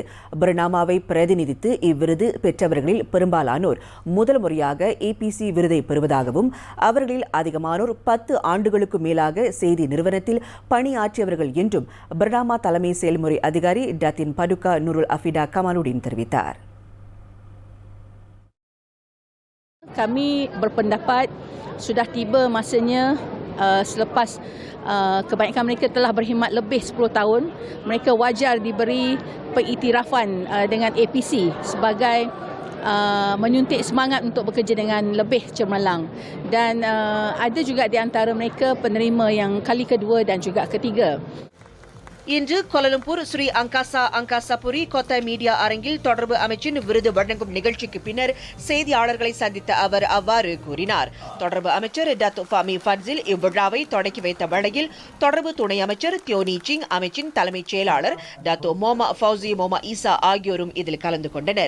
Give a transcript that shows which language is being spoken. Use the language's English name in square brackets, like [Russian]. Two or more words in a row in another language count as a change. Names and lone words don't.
[Tamil] பர்னாமாவை பிரதிநிதித்து இவ்விருது பெற்றவர்களில் பெரும்பாலானோர் முதல் முறையாக ஏபிசி விருதை பெறுவதாகவும் அவர்களில் அதிகமானோர் 10 ஆண்டுகளுக்கு மேலாக செய்தி நிறுவனத்தில் பணியாற்றியவர்கள் என்றும் பர்னாமா தலைமை செயல்முறை அதிகாரி டத்தின் படுகா நூருல் அஃபிடா கமாலுddin தெரிவித்தார். [Malay] Kami berpendapat sudah tiba masanya selepas kebanyakan mereka telah berkhidmat lebih 10 tahun, mereka wajar diberi pengiktirafan dengan APC sebagai menyuntik semangat untuk bekerja dengan lebih cemerlang, dan ada juga di antara mereka penerima yang kali kedua dan juga ketiga. [Tamil] இன்று கோலாலம்பூர் ஸ்ரீ அங்காசாபுரி கொத்த மீடியா அரங்கில் தொடர்பு அமைச்சின் விருது வழங்கும் நிகழ்ச்சிக்கு பின்னர் செய்தியாளர்களை சந்தித்த அவர் அவ்வாறு கூறினார். தொடர்பு அமைச்சர் டத்து ஃபாமி ஃபட்சில் இவ்விழாவை தொடக்கி வைத்த வேளையில் தொடர்பு துணை அமைச்சர் தியோனி சிங், அமைச்சின் தலைமைச் செயலாளர் டத்து மோமா ஃபவுசி மோமா ஈசா ஆகியோரும் இதில் கலந்து கொண்டனர்.